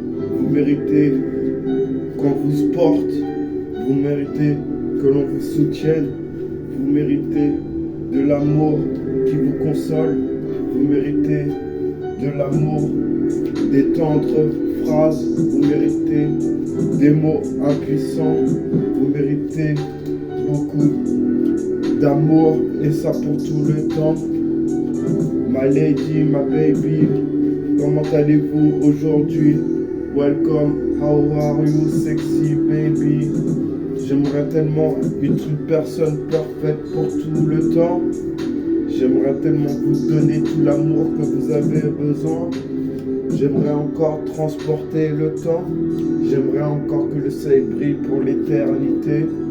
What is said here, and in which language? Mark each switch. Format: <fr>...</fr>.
<fr>Vous méritez qu'on vous porte, vous méritez que l'on vous soutienne, vous méritez de l'amour qui vous console, vous méritez de l'amour, des tendres phrases, vous méritez des mots impuissants, vous méritez beaucoup d'amour et ça pour tout le temps.</fr> <en>My lady, my baby,</en> <fr>comment allez-vous aujourd'hui?</fr> <en>Welcome, how are you sexy baby?</en> <fr>J'aimerais tellement être une personne parfaite pour tout le temps. J'aimerais tellement vous donner tout l'amour que vous avez besoin. J'aimerais encore transporter le temps. J'aimerais encore que le soleil brille pour l'éternité.</fr>